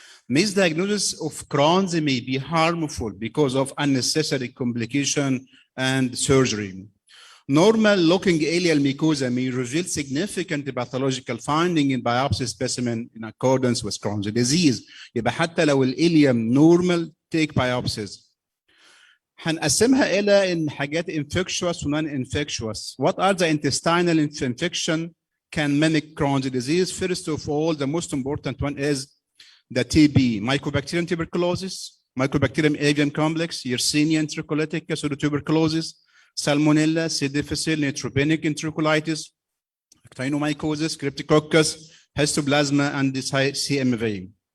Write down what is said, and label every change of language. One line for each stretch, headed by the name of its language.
English: Misdiagnosis of Crohn's may be harmful because of unnecessary complication and surgery. Normal looking ileal mucosa may reveal significant pathological finding in biopsy specimen in accordance with Crohn's disease.
Arabic: يبقى حتى لو الإليوم normal
English: take biopsies.
Arabic: هنقسمها إلى إن حاجات infectious و non-infectious.
English: What are the intestinal infection can mimic Crohn's disease? First of all, the most important one is the TB, Mycobacterium tuberculosis, Mycobacterium avium complex, Yersinia enterocolitic, pseudotuberculosis, Salmonella, C. difficile, neutropenic enterocolitis, Actinomycosis, Cryptococcus, Histoplasma, and the CMV.